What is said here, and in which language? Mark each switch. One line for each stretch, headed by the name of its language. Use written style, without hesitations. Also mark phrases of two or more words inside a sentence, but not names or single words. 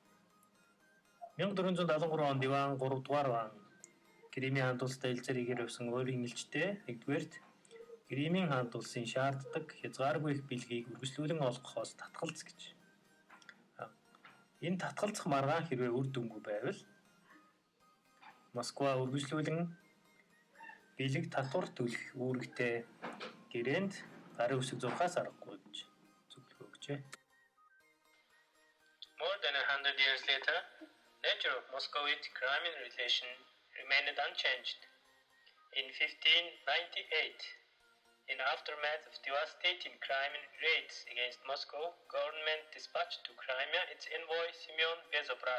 Mongolian: 1473 онд Иван 3 дугаар ван Кремийн хаанд улстай хэлцээр игээр явсан өөрийн элчтэй нэгдүгээрт Кремийн хаанд улсын шаарддаг хязгааргүй их бэлгийг үргэлжлүүлэн олгохоос татгалз гэж. Энэ татгалзах маргаан хэрвээ үр дүнгүй байвал Москва үргэлжлүүлэн бэлэг татвар төлөх үүрэгтэй гэрээнд гарын үсэг зурхаас аргагүй гэж зөвлөгөө өгчээ.
English: More than 100 years later, nature of Moscovite-Crimean relation remained unchanged. In 1598, in aftermath of devastating Crimean raids against Moscow, government dispatched to Crimea its envoy Simeon Bezobraz.